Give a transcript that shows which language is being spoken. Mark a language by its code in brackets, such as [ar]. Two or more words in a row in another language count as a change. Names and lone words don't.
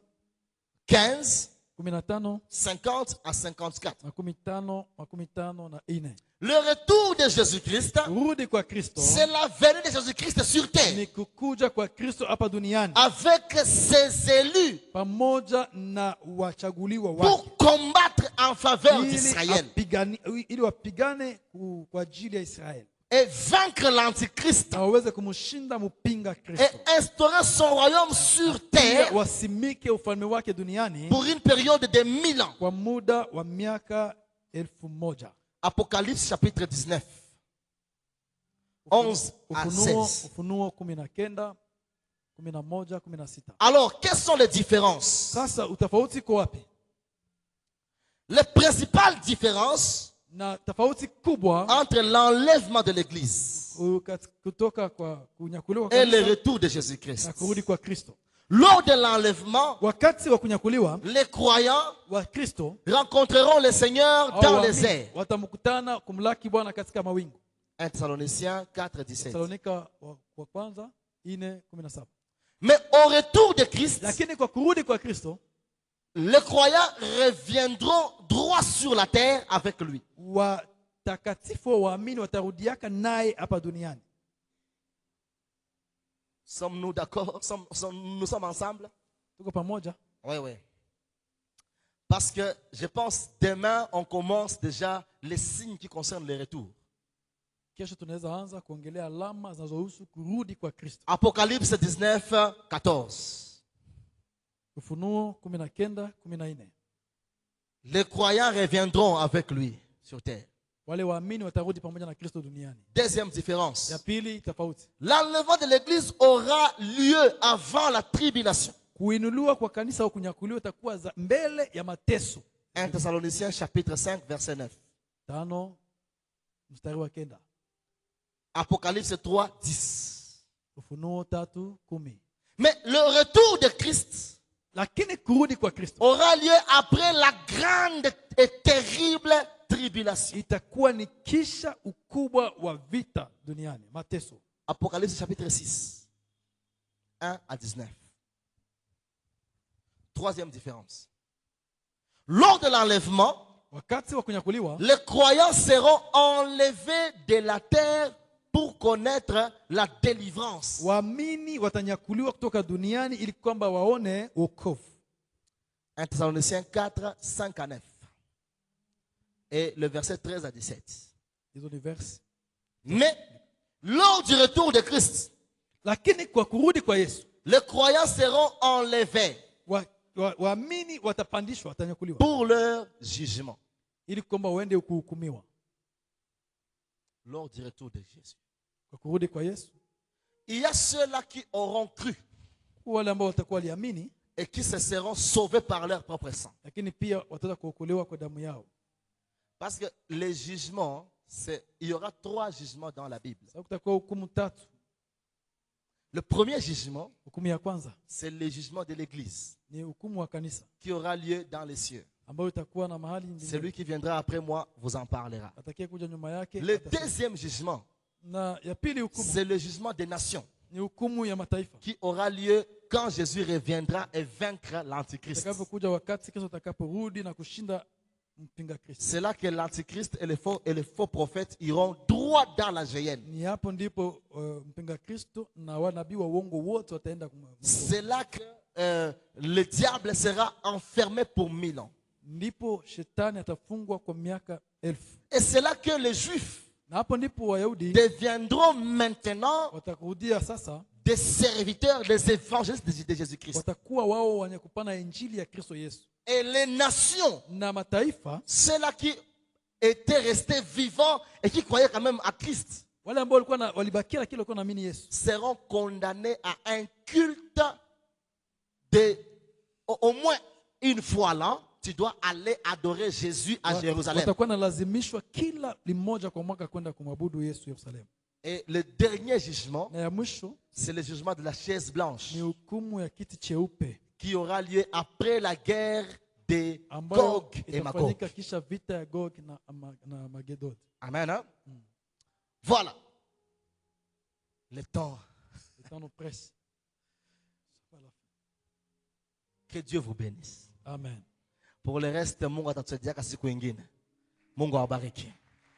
[fr] 15, 15 50 à 54. [sw] makumi tano na ine. [fr] Le retour de Jésus-Christ, [sw] Kurudi kwa Kristo [fr] c'est la venue de Jésus-Christ sur terre [sw] ni kukuja kwa Kristo hapa duniani [fr] avec ses élus [sw] pamoja na wachaguliwa wake [fr] pour combattre en faveur d'Israël [sw] ili wapigane kwa ajili ya Israeli [fr] et vaincre l'Antichrist [sw] na waweze kumshinda mpinga [fr] et Kristo, instaurer son royaume sur [sw] pia [fr] terre [sw] wasimike ufalme wake duniani [fr] pour une période de 1000 ans. [sw] kwa muda wa miaka 1000. [fr] Apocalypse chapitre 19, 11 à 16. [sw] Ufunuo 19, 11, 16. [fr] Alors, quelles sont les différences? [sw] Sasa utafauti kwa wapi? [fr] Les principales différences [sw] Na tofauti kubwa [fr] entre l'enlèvement de l'Église [sw] kutoka kwa kunyakuliwa [fr] et le [sw] kanisa [fr] retour de [sw] na [fr] Jésus-Christ. [sw] kurudi kwa Kristo. [fr] Lors de l'enlèvement, [sw] Wakati wa kunyakuliwa [fr] les croyants [sw] wa Kristo [fr] rencontreront le Seigneur au dans les airs. [sw] watamkutana kumlaki Bwana katika mawingu. [fr] 1 Thessaloniciens 4, 17. [sw] Thessalonika wa kwanza 4:17. [fr] Mais au retour de Christ, [sw] Lakini kwa kurudi kwa Kristo [fr] les croyants reviendront droit sur la terre avec lui. [sw] watakatifu waamini watarudiaka naye hapa duniani. [fr] Sommes-nous d'accord? Nous sommes ensemble? [sw] Tuko pamoja? [fr] Oui, oui. Parce que je pense demain, on commence déjà les signes qui concernent le retour. [sw] Kesho tunaweza anza kuongelea alama zinazohusu kurudi kwa Kristo. [fr] Apocalypse 19, 14. [sw] Ufunuo 19, 14. [fr] Les croyants reviendront avec lui sur terre. [sw] Wale waamini watarudi pamoja na Kristo duniani. [fr] Deuxième différence. [sw] Ya pili tofauti. [fr] L'enlèvement de l'église aura lieu avant la tribulation. [sw] Kuinuliwa kwa kanisa au kunyakuliwa itakuwa mbele ya mateso. [fr] 1 Thessaloniciens chapitre 5 verset 9. [sw] 5 mstari wa 9. [fr] Apocalypse 3, 10. [sw] Ufunuo 3:10. [fr] Mais le retour de Christ [sw] Lakini kurudi kwa Kristo [fr] aura lieu après la grande et terrible tribulation. [sw] itakuwa ni kisha ukubwa wa vita duniani, mateso. [fr] Apocalypse chapitre 6, 1 à 19. Troisième différence. Lors de l'enlèvement, [sw] Wakati wa kunyakuliwa [fr] les croyants seront enlevés de la terre pour connaître la délivrance. [sw] waamini watanyakuliwa kutoka duniani ili kwamba waone wokovu. [fr] 1 Thessaloniciens 4, 5 à 9. Et le verset 13 à 17. [sw] Hizo ni verse. [fr] Mais lors du retour de Christ, [sw] Lakini kwa kurudi kwa Yesu [fr] les croyants seront enlevés [sw] waamini watapandishwa, watanyakuliwa [fr] pour leur jugement. [sw] ili kwamba waende kuhukumiwa. [fr] Lors du retour de Jésus. [sw] Kwa kurudi kwa Yesu [fr] Il y a ceux-là qui auront cru [sw] wale ambao watakuwa waliamini, [fr] et qui se seront sauvés par leur propre sang. [sw] lakini pia wataweza kuokolewa kwa damu yao. [fr] Parce que les jugements, il y aura 3 jugements dans la Bible. [sw] Sasa kutakuwa hukumu tatu. [fr] Le premier jugement, [sw] Hukumu ya kwanza [fr] c'est le jugement de l'Église [sw] ni hukumu wa kanisa [fr] qui aura lieu dans les cieux. [sw] ambayo itakuwa na mahali nyingine. [fr] Celui qui viendra après moi vous en parlera. [sw] Atakaye kuja nyuma yake [fr] Le [sw] atasema. [fr] deuxième jugement, [sw] Na ya pili hukumu [fr] c'est le jugement des nations [sw] ni hukumu ya mataifa. [fr] qui aura lieu quand Jésus reviendra et vaincra l'Antichrist. [sw] Atakapokuja wakati Kristo atakaporudi na kushinda mpinga Kristo. [fr] C'est là que l'Antichrist et les faux prophètes iront droit dans la géhenne. [sw] Ni hapo ndipo mpinga Kristo na wanabii wa uongo wote wataenda [fr] C'est là que le diable sera enfermé pour 1000 ans. [sw] ndipo shetani atafungwa kwa miaka 1000. [fr] Et c'est là que les Juifs [sw] Na hapo ndipo Wayahudi [fr] deviendront maintenant [sw] watakurudia sasa, [fr] des serviteurs, des évangélistes de Jésus-Christ. [sw] watakuwa wao wenye kupana injili ya Kristo Yesu. [fr] Et les nations, [sw] Na mataifa [fr] ceux-là qui étaient restés vivants et qui croyaient quand même à Christ, [sw] wale ambao walikuwa walibakia lakini walikuwa naamini Yesu [fr] seront condamnés à un culte de au moins une fois l'an. Tu dois aller adorer Jésus à Jérusalem. [sw] watakuwa nalazimishwa kila limoja kwa mwaka kwenda kumwabudu Yesu Yerusalemu. [fr] Et le dernier jugement, [sw] Na ya mwisho [fr] c'est le jugement de la chaise blanche [sw] ni hukumu ya kiti cheupe [fr] qui aura lieu après la guerre de [sw] ambayo [fr] Gog et Magog. [sw] itafanyika kisha vita ya Gog na Magedod. [fr] Amen. Hein? Voilà. Le temps. Le temps nous presse. Que Dieu vous bénisse. Amen. Pour le reste, [sw] Mungu atatusaidia siku ingine. Mungu awabariki.